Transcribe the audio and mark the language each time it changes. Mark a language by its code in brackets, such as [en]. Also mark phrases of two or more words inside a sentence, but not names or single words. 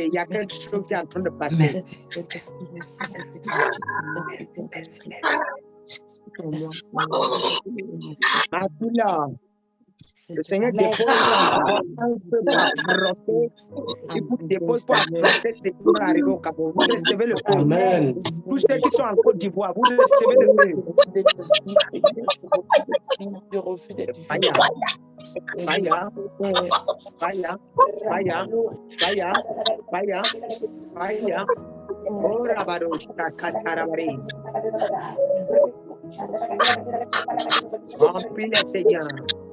[fr] Il y a quelque chose qui est en train de passer. Ma fille là, le Seigneur dépose un peu pour affronter, il vous dépose pour affronter ce qui va arriver au Cameroun. Vous recevez le feu. Amen. Tous ceux qui sont en Côte d'Ivoire, vous recevez le feu. Vaya, vaya, vaya, vaya, vaya, vaya, vaya. Oh, Rabarosh, Katarabari. Remplis le Seigneur.